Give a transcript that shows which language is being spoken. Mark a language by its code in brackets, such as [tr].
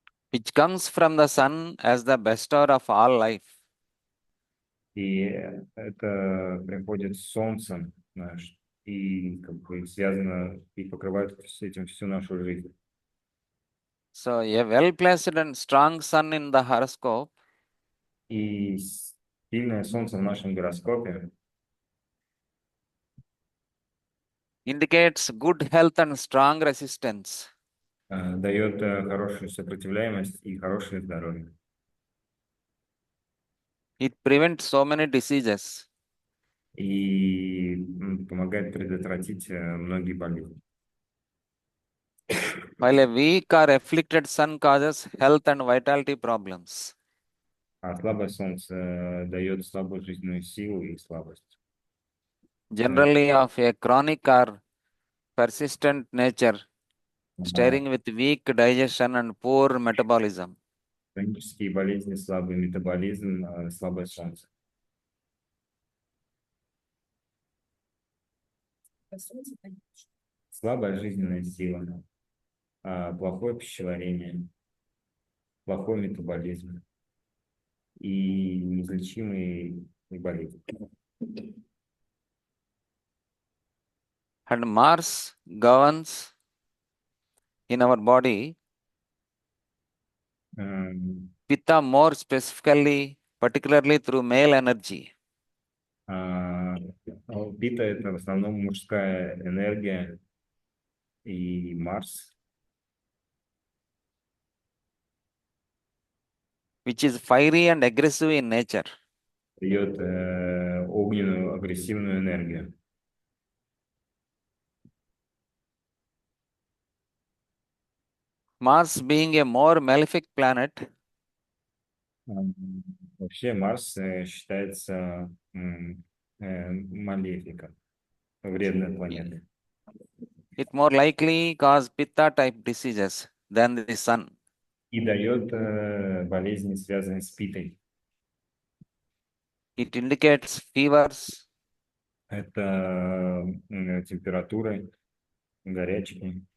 [en] Which comes from the sun as the bestower of all life. [ru] И это приходит с Солнцем, знаешь, и как бы связано, и покрывает с этим всю нашу жизнь. [en] So a well-placed and strong sun in the horoscope [ru] И сильное Солнце в нашем гороскопе [en] indicates good health and strong resistance. [ru] дает хорошую сопротивляемость и хорошее здоровье. [en] It prevents so many diseases. [ru] И помогает предотвратить многие болезни. [en] While a weak or afflicted sun causes health and vitality problems. [ru] А слабое Солнце дает слабую жизненную силу и слабость. [en] Generally of a chronic or persistent nature, [ru] Да. [en] starting with weak digestion and poor metabolism. [ru] Хронические болезни, слабый метаболизм, слабое Солнце. Слабая жизненная сила, плохое пищеварение, плохой метаболизм и неизлечимые болезни. [en] And Mars governs in our body Эм, Pitta more specifically, particularly through male energy. [ru] а, Пита– это в основном мужская энергия, и Марс [en] Which is fiery and aggressive in nature. [ru] дает огненную, агрессивную энергию. [en] Mars being a more malefic planet, [ru] Ам, Вообще Марс считается малефиком, вредной планетой. [en] it more likely cause Pitta type diseases than the Sun. [ru] И дает болезни, связанные с питой. [en] It indicates fevers, [ru] Это температуры, горячки,